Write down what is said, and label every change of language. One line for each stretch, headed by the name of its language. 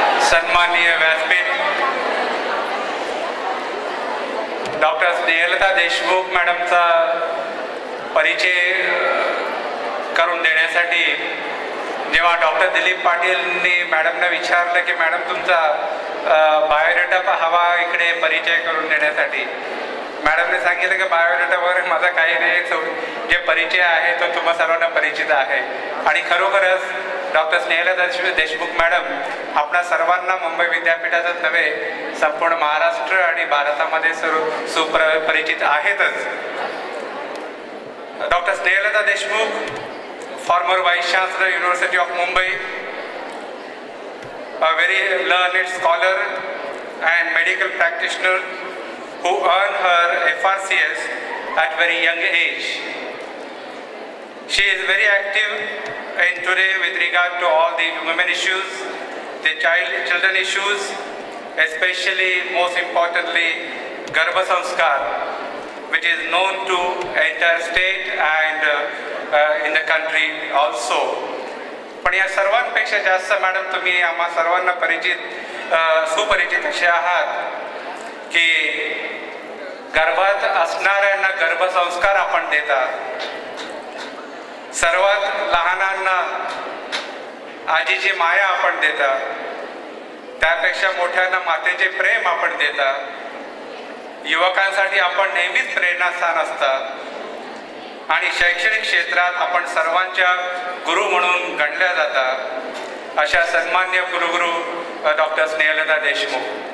Marathi: सन्माननीय व्यासपीठ डॉक्टर स्नेहलता देशमुख मॅडमचा परिचय करून देण्यासाठी जेव्हा डॉक्टर दिलीप पाटीलनी मॅडमना विचारलं की मॅडम तुमचा बायोडेटा हवा इकडे परिचय करून देण्यासाठी, मॅडमने सांगितलं की बायोडेटा वगैरे माझा काही नाही, जे परिचय आहे तो तुम्हा सर्वांना परिचित आहे. आणि खरोखरच डॉक्टर स्नेहलता देशमुख मॅडम आपणा सर्वांना मुंबई विद्यापीठाचंच नव्हे संपूर्ण महाराष्ट्र आणि भारतामध्ये सुपरिचित आहेतच.
English: Doctor Snehalata Deshmukh, former Vice Chancellor, University of Mumbai, a very learned scholar and medical practitioner who earned her FRCS at very young age. She is very active in today with regard to all the women issues, the children issues, especially most importantly Garbha Sanskar, which is known to entire state and in the country also.
Marathi: पण या सर्वांपेक्षा जास्त madam तुम्ही आम्हा सर्वांना सुपरिचित असे आहात की गर्भात असणाऱ्यांना गर्भसंस्कार आपण देता, सर्वात लहानांना आजीची माया आपण देता, त्यापेक्षा मोठ्यांना मातेचे प्रेम आपण देता, युवकांसाठी आपण नेहमीच प्रेरणास्थान असतात आणि शैक्षणिक क्षेत्रात आपण सर्वांच्या गुरु म्हणून गणल्या जातात अशा सन्मान्य कुलगुरू डॉक्टर स्नेहलता देशमुख.